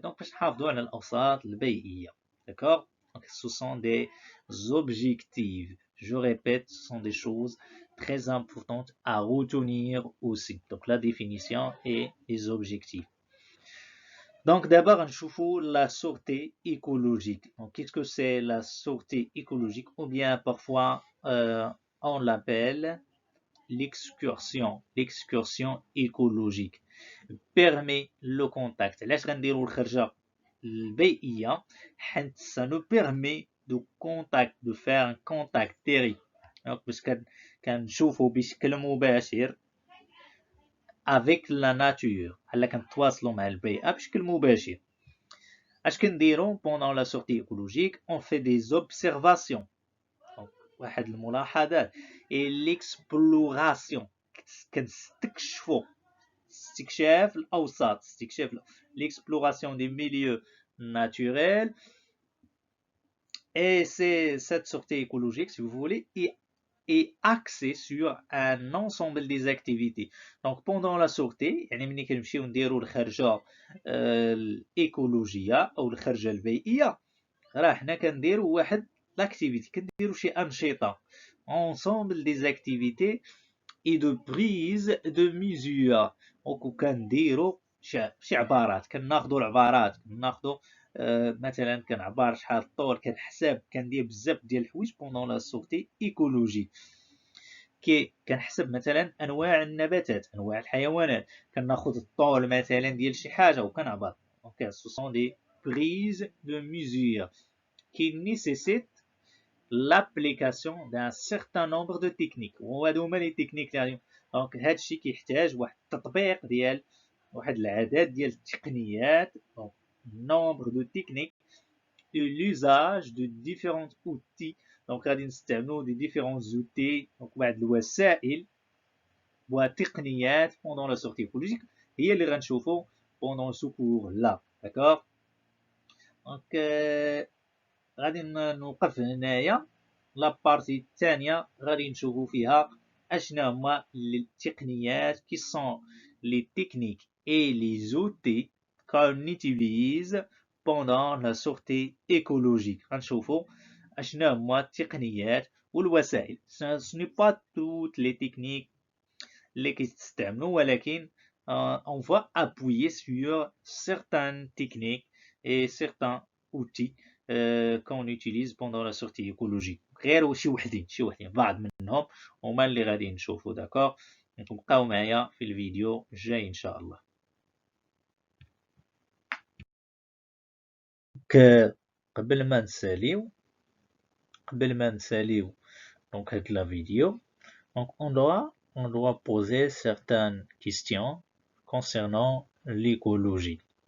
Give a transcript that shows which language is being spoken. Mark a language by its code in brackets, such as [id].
[ar] donc باش نحافظوا على الأوساط البيئية. [fr] d'accord? donc ce sont des objectifs, je répète, ce sont des choses très importantes à retenir aussi. donc la définition et les objectifs. donc d'abord نشوفوا la sûreté écologique. donc qu'est-ce que c'est la sûreté écologique? ou bien parfois on l'appelle l'excursion écologique. permet le contact. [ar] علاش غنديروا الخرجه البيئيه؟ [fr] حيت ça nous permet de contact, de faire un contact direct. [ar] باش كنشوفوا بشكل مباشر [fr] avec la nature، [ar] بحال كنتواصلوا مع البيئه بشكل مباشر. [fr] اش كنديروا pendant la sortie écologique؟ on fait des observations، [ar] واحد الملاحظات، [fr] et l'exploration، [ar] كنستكشفوا استكشاف الاوساط، [fr] l'exploration des milieux naturels. et cette sortie écologique, si vous voulez, est axée sur un ensemble des activités. [ar] donc pendant la sortie، يعني ملي كنمشيو نديروا الخرجه الايكولوجيه او الخرجه البيئيه، راه حنا كنديروا واحد l'activité، كنديروا شي انشطه، [fr] ensemble des activités et de prise de mesure. [ar] وكنديروا شي عبارات، كناخذوا العبارات، كناخذوا مثلا كنعبر شحال الطول، كنحسب، كندير بزاف ديال الحوايج [fr] pendant la sortie écologique. [ar] كنحسب مثلا انواع النباتات، انواع الحيوانات، كناخذ الطول مثلا ديال شي حاجه وكنعبر. [fr] donc ce sont des prises de mesure qui nécessitent l'application d'un certain nombre de techniques. [ar] وهادو هما لي تكنيك ديالهم. دونك هادشي كيحتاج واحد التطبيق ديال واحد العدد ديال التقنيات، [fr] donc nombre de techniques et l'usage de différents outils. donc غادي نستعملوا دي différents outils، donc [ar] واحد الوسائل وتقنيات [fr] pendant la sortie écologique هي اللي غنشوفوا pendant ce cours là. d'accord? [ar] donc غادي نوقف هنايا. [fr] لابارتي الثانيه [ar] غادي نشوفوا فيها اشنا هما التقنيات [fr] qui sont les techniques et les outils qu'on utilise pendant la sortie écologique. [ar] غنشوفوا اشنا هما التقنيات والوسائل. [fr] ce n'est pas toutes les techniques [ar] اللي كيستعملوا ولكن [fr] on va appuyer sur certaines techniques et certains outils qu'on utilise pendant la sortie écologique. [ar] غير شي وحدين بعض منهم هما اللي غادي نشوفوا. داكور، بقاو معايا في الفيديو الجاي ان شاء الله. قبل ما نساليو [fr] donc هاد la vidéo, donc on doit poser certaines questions concernant l'écologie.